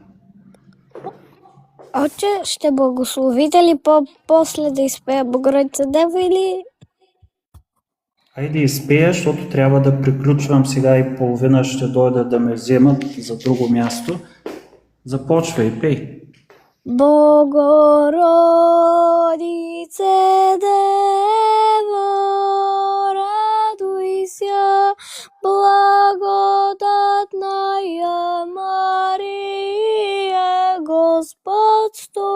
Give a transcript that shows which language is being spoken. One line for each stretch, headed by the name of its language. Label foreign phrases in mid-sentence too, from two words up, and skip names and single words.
Bulgarian: Отче, ще благословите ли после да изпея Богородица Дева или... Хайде изпея, защото трябва да приключвам сега и половина ще дойдат да ме вземат за друго място. Започвай, пей.
Church Slavic: Богородице Дева, радуйся, благодатная Мария, Господь с